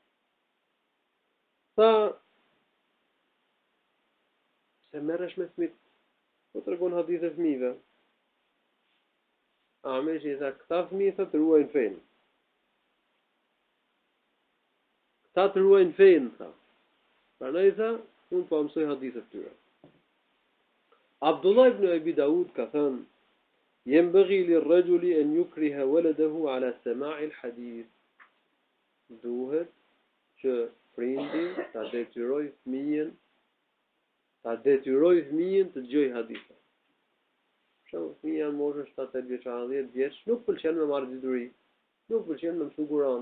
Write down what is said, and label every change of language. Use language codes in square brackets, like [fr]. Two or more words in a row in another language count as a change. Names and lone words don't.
[sq] Tha se merresh me fëmijët, po tregon hadithe fëmijëve. Ameshi tha këta fëmijë të ruajnë fenë. Ta të ruajnë fejnë, tha. Prandaj tha, unë po mësoj hadithet tyre. Abdullah ibn Abi Daud ka thënë, [ar] ينبغي للرجل أن يكره ولده على سماع الحديث. [sq] Duhet që prindi ta detyrojë fëmijën të dëgjojë hadithe. Shumë fëmijë janë moshën 7-8 vjeçare, 10 vjeç, nuk pëlqen me marrë dituri, nuk pëlqen me mësu Kur'an.